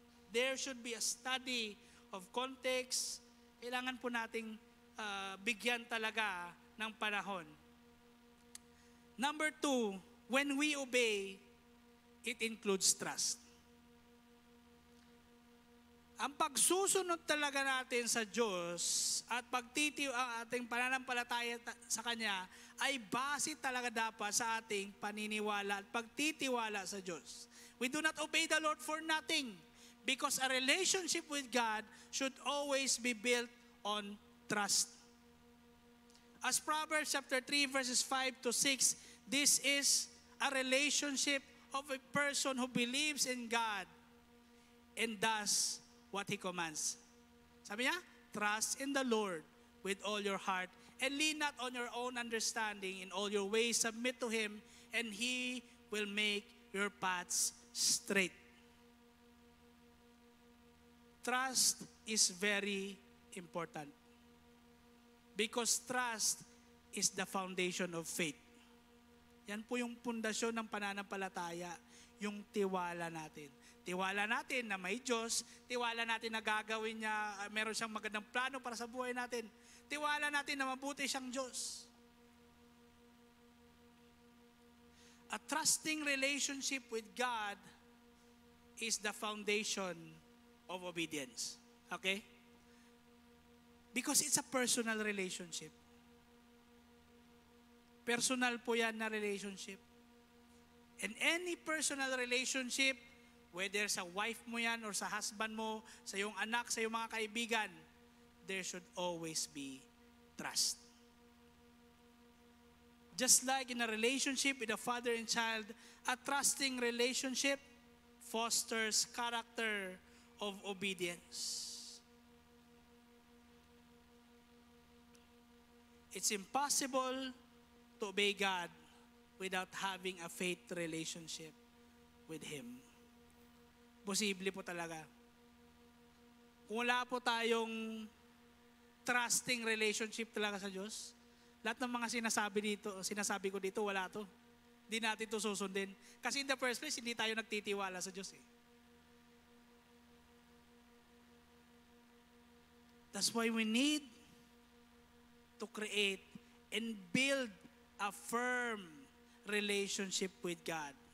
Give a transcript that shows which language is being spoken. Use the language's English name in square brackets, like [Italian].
[English] There should be a study of context. [Filipino] Kailangan po nating bigyan talaga ng panahon. [English] Number 2, when we obey, it includes trust. [Filipino] Ang pagsusunod talaga natin sa Diyos at ang ating pananampalataya sa Kanya ay base talaga dapat sa ating paniniwala at pagtitiwala sa Diyos. [English] We do not obey the Lord for nothing because a relationship with God should always be built on trust. As Proverbs chapter 3 verses 5 to 6, this is a relationship of a person who believes in God and does what He commands. [Filipino] Sabi niya, [English] trust in the Lord with all your heart and lean not on your own understanding. In all your ways submit to Him and He will make your paths straight. Trust is very important because trust is the foundation of faith. [Filipino] Yan po yung pundasyon ng pananampalataya, yung tiwala natin. Tiwala natin na may Diyos, tiwala natin na gagawin niya, meron siyang magandang plano para sa buhay natin. Tiwala natin na mabuti siyang Diyos. [English] A trusting relationship with God is the foundation of obedience. Okay? Because it's a personal relationship. [Filipino] Personal po yan na relationship. [English] And any personal relationship, [Filipino] whether sa wife mo yan or sa husband mo, sa iyong anak, sa iyong mga kaibigan, [English] there should always be trust. Just like in a relationship with a father and child, a trusting relationship fosters character of obedience. It's impossible to obey God without having a faith relationship with Him. [Filipino] Posible po talaga. Kung wala po tayong [English] trusting relationship [Filipino] talaga sa Diyos, lahat ng mga sinasabi ko dito, wala to. Hindi natin to susundin. Kasi in the first place, hindi tayo nagtitiwala sa Diyos That's why we need to create and build a firm relationship with God.